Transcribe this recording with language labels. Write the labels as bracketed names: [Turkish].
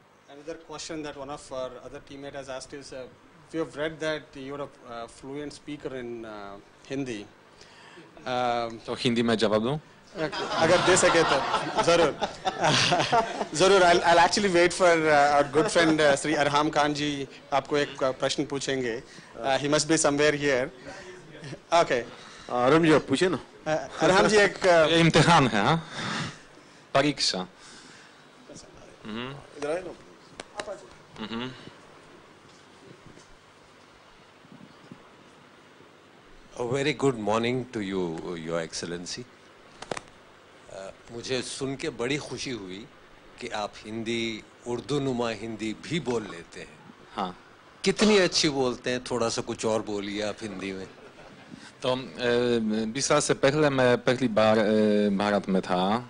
[English] Another question that one of our other teammate has asked is, we have read that you're a fluent speaker in Hindi. [Hindi] तो हिंदी में जवाब दूं? अगर दे सके तो ज़रूर ज़रूर [English] I'll actually wait for our good friend [Hindi] Sri Arham Khan जी आपको एक प्रश्न पूछेंगे. [English] He must be somewhere here. Okay. [Hindi] आराम जी आप पूछे ना. अरहम जी एक ये इम्तिहान है, हाँ? परीक्षा. इधर आए ना. [English] A very good morning to you, Your Excellency. [Hindi] मुझे सुन के बड़ी खुशी हुई कि आप हिंदी, उर्दू नुमा हिंदी भी बोल लेते हैं. हाँ. कितनी अच्छी बोलते हैं, थोड़ा सा कुछ और बोलिए आप हिंदी में. तो 20 साल से पहले मैं पहली बार भारत में था.